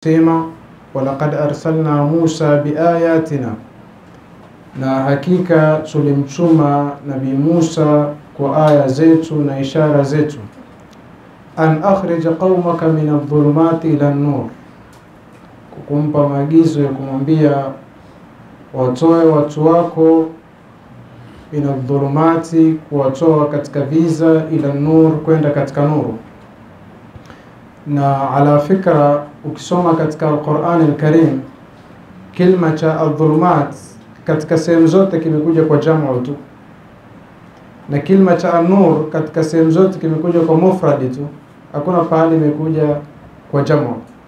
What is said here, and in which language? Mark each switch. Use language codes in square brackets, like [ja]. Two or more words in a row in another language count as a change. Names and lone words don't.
[sw] sema [ar] ولقد أرسلنا موسى بآياتنا, [sw] na hakika tulimtuma Nabii Musa kwa aya zetu na ishara zetu, [ar] أن أخرج قومك من الظلمات إلى النور, [sw] kukumpa maagizo ya kumwambia watoe watu wako [ar] من الظلمات, [sw] kuwatoa katika viza, [ar] إلى النور, [sw] kwenda katika nuru. Na [ar] على فكرة, [sw] ukisoma katika Al-Qur'an Al-Karim kilima cha adh-dhulumat katika sehemu zote kimekuja kwa jamu tu, na kilima cha an-nur katika sehemu zote kimekuja kwa mufrad tu, hakuna pahali imekuja kwa jamu.